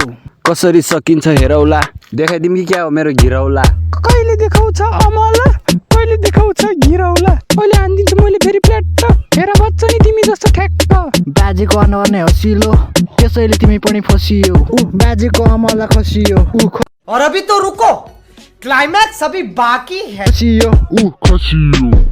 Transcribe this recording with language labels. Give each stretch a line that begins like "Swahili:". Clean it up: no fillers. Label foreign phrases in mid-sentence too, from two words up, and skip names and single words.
Nepali: कसरी सकिन्छ हेरौला, देखाइदिउँ कि क्या हो मेरो घिरौला। कहिले देखाउँछ अमला, कहिले देखाउँछ घिरौला। अहिले हानिदिन्छु मैले फेरि प्लेट। हेर बच्चा नि तिमी जस्तो ठ्याक्क। बाजेको अनुहार नै हसिलो, त्यसैले तिमी पनि फसियो। बाजेको अमला खसियो।
Hindi: और अभी तो रुको, क्लाइमैक्स अभी बाकी है।
Nepali: खसियो खसियो।